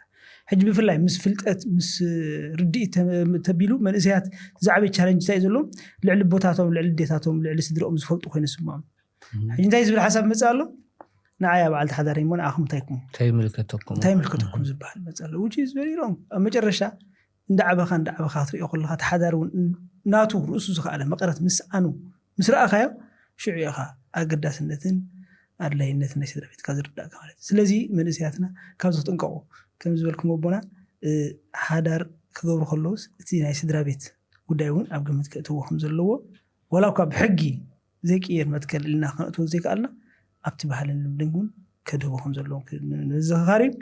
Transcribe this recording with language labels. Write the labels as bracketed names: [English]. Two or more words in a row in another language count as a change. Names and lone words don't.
[Tigrinya] ሕጂ ብፍላይ ምስ ፍልጠት ምስ ርድኢት ተቢሉ መንእሰያት ዛዕበይ ቻሌንጅ እንታይ ዘሎ ልዕሊ ቦታቶም ልዕሊ ዴታቶም ልዕሊ ስድሮኦም ዝፈልጡ ኮይኑ ስምዖም ሕጂ እንታይ ዝብል ሓሳብ መጽእ ኣሎ ንዓያ በዓል ተሓዳሪ ሞን ኣኹም እንታይ ምልከተኩም ዝበሃል መጽእ ኣሎ [English] which is very wrong [Tigrinya] ኣብ መጨረሻ እንዳዓበኻ ክትሪኦ ከለኻ ተሓዳሪ እውን ናቱ ርእሱ ዝኸኣለ መቐረት ምስ ኣኑ ምስ ረኣኻዮ ሽዑ ኢኻ ኣገዳስነትን ኣድላይነት ናይ ስድራ ቤትካ ዝርዳእካ ማለት እዩ ስለዚ መንእስያትና ካብ ዝጥንቀቁ ከም ዝበልኩም ኣቦና ሓዳር ክገብሩ ከለውስ እቲ ናይ ስድራ ቤት ጉዳይ እውን ኣብ ግምት ከእትዎ ከም ዘለዎ ወላ እኳ ብሕጊ ዘይቅየር መትከል ኢልና ክንእትዎ ዘይከኣልና ኣብቲ ባህልን ልምድን እውን ከድህቦ ከም ዘለዎ ንዘኻሪ